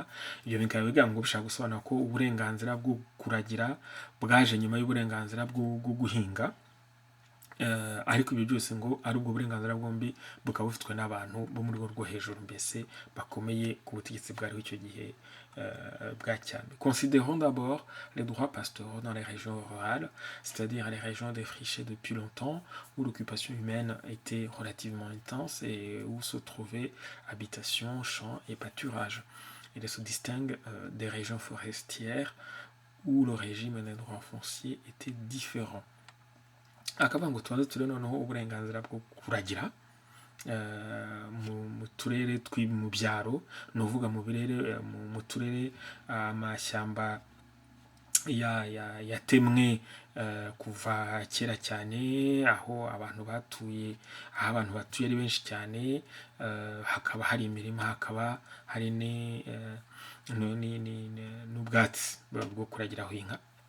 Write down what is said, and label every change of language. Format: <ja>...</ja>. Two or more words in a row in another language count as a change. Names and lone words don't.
<rw>Ibyo bikaba bivuga ngo bishaka gusobanura ko uburenganzira bwo kuragira bwaje nyuma y'uburenganzira bwo guhinga. ariko ibyo byose ngo ari ubwo burenganzira bwombi bukaba bufitwe n'abantu bo mu rwego rwo hejuru mbese bakomeye ku butegetsi bwariho icyo gihe bwa cyami.</rw> <fr>Considérons d'abord les droits pastoraux dans les régions rurales, c'est-à-dire les régions défrichées depuis longtemps, où l'occupation humaine était relativement intense et où se trouvaient habitations, champs et pâturages. Il se distingue des régions forestières où le régime des droits fonciers était différent.</fr> <rw>Akavuga ngo tubanze turebe noneho uburenganzira bwo kuragira mu turere mu byaro, ni uvuga mu turere amashyamba yatemwe kuva kera cyane, aho abantu batuye ari benshi cyane, hakaba hari imirima, hakaba hari n'ubwatsi bwo kuragiraho inka.</rw>